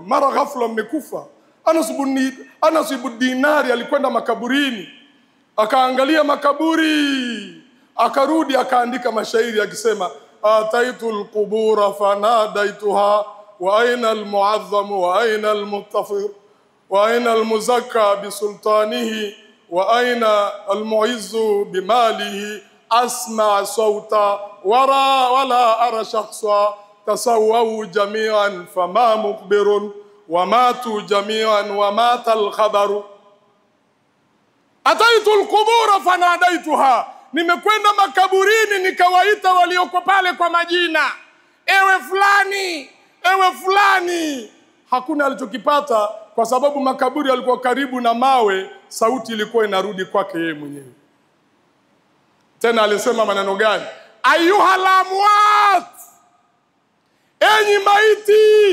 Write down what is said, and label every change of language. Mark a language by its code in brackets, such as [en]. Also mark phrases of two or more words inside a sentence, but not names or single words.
[sw] Mara ghafla mmekufa. Anas ibn Dinari alikwenda makaburini, akaangalia makaburi, akarudi akaandika mashairi [ar] akisema, أتيت القبور فناديتها وأين المعظم وأين المفتخر وأين المزكى بسلطانه وأين المعز بماله أسمع صوتا ولا أرى شخصا تساووا جميعا فما مخبر وماتوا جميعا ومات الخبر. أتيت القبور فناديتها, [sw] nimekwenda makaburini nikawaita walioko pale kwa majina. Ewe fulani, ewe fulani. Hakuna alichokipata kwa sababu makaburi yalikuwa karibu na mawe, sauti ilikuwa inarudi kwake yeye mwenyewe. Tena alisema maneno gani? [ar] أيها الأموات, [sw] enyi maiti.